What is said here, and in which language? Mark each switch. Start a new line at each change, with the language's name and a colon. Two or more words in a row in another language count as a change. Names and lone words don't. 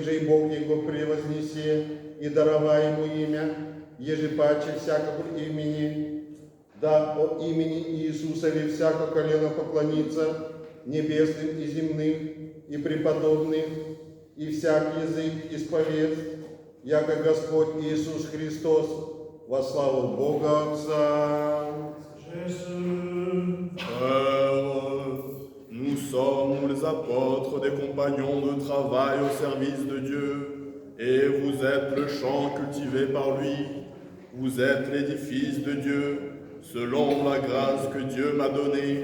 Church Slavic: же и Бог его превознесе, и даровай ему имя, еже паче всякого имени, да о имени Иисусове всяко колено поклонится, небесным и земным, и преподобным, и всяк язык исповест, яко Господь Иисус Христос, во славу Бога Отца.
French: Nous sommes les apôtres des compagnons de travail au service de Dieu, et vous êtes le champ cultivé par lui, vous êtes l'édifice de Dieu, selon la grâce que Dieu m'a donnée.